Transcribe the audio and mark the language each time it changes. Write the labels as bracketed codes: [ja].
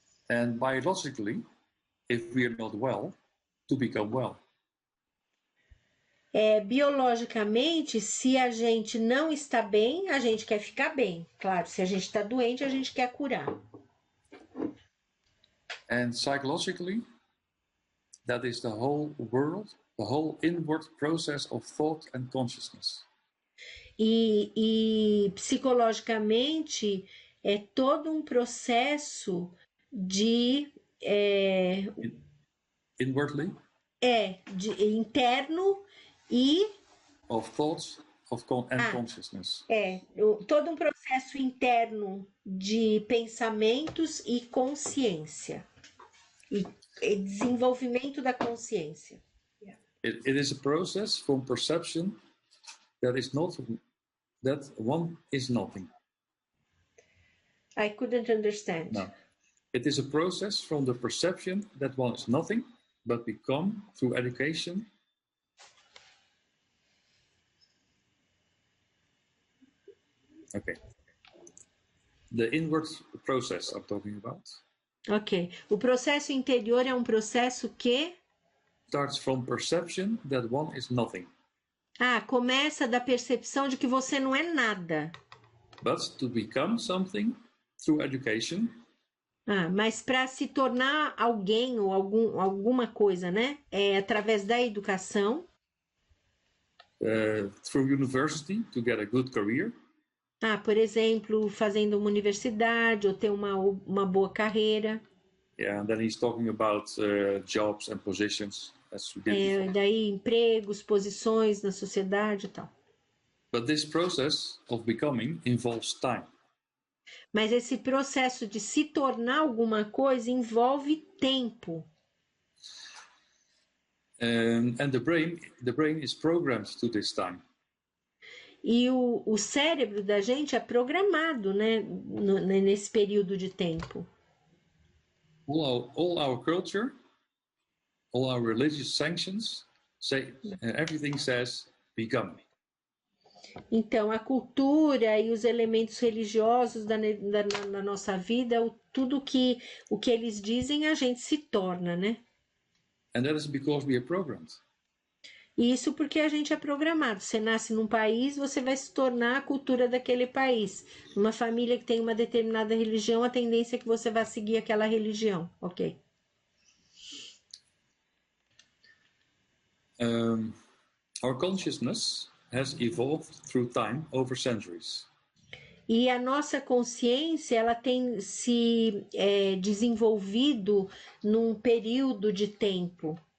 [en] And biologically, if we are not well, to become well. [pt] Biologicamente, se a gente não está bem, a gente quer ficar bem. Claro, se a gente está doente, a gente quer curar. [en] And psychologically, that is the whole world, the whole inward process of thought and consciousness. [pt] E psicologicamente, é todo um processo de... [en] Inwardly? [pt] De interno e... [en] Of thoughts and consciousness. [pt] Todo um processo interno de pensamentos e consciência. E desenvolvimento da consciência. [en] It is a process from perception that one is nothing. I couldn't understand. No. It is a process from the perception that one is nothing, but become through education. Okay. The inward process I'm talking about. Ok. [pt] O processo interior é um processo que... [en] Starts from perception that one is nothing. [pt] Começa da percepção de que você não é nada. [en] But to become something through education. [pt] Mas para se tornar alguém ou alguma coisa, né? É através da educação. [en] Through university to get a good career. [pt] Por exemplo, fazendo uma universidade ou ter uma boa carreira. [en] Yeah, and then he's talking about jobs and positions. As we did before. [pt] Daí empregos, posições na sociedade e tal. [en] But this process of becoming involves time. [pt] Mas esse processo de se tornar alguma coisa envolve tempo. [en] And the brain is programmed to this time. [pt] E o cérebro da gente é programado, né, nesse período de tempo. [en] All our culture, all our religious sanctions, everything says become. [pt] Então, a cultura e os elementos religiosos da nossa vida, tudo o que eles dizem, a gente se torna, né? [en] And that is because we are programmed. [pt] Isso porque a gente é programado. Você nasce num país, você vai se tornar a cultura daquele país. Numa família que tem uma determinada religião, a tendência é que você vai seguir aquela religião, ok? [en] Our consciousness has evolved through time over centuries. [pt] E a nossa consciência, ela tem se desenvolvido num período de tempo.